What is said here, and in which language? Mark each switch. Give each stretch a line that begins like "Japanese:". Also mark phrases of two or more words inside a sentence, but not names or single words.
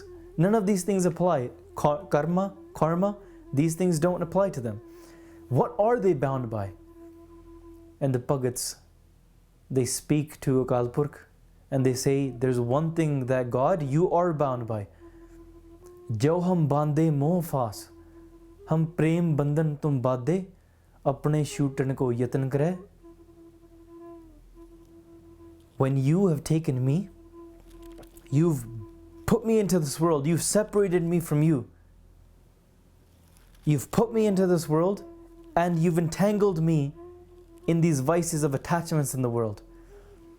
English: None of these things apply. Karma, these things don't apply to them. What are they bound by? And the Bhagats, they speak to Akal Purkh and they say, there's one thing that God, you are bound by.
Punjabi: ਜੋ ਹਮ ਬੰਦੇ ਮੋਹ ਫਾਸ ਹਮ ਪ੍ਰੇਮ ਬੰਧਨ ਤੁਮ ਬਧੇ ਅਪਨੇ ਛੂਟਨ ਕੋ ਜਤਨ ਕਰੇ.
English: When you have taken me, you've put me into this world, you've separated me from you. You've put me into this world and you've entangled me in these vices of attachments in the world.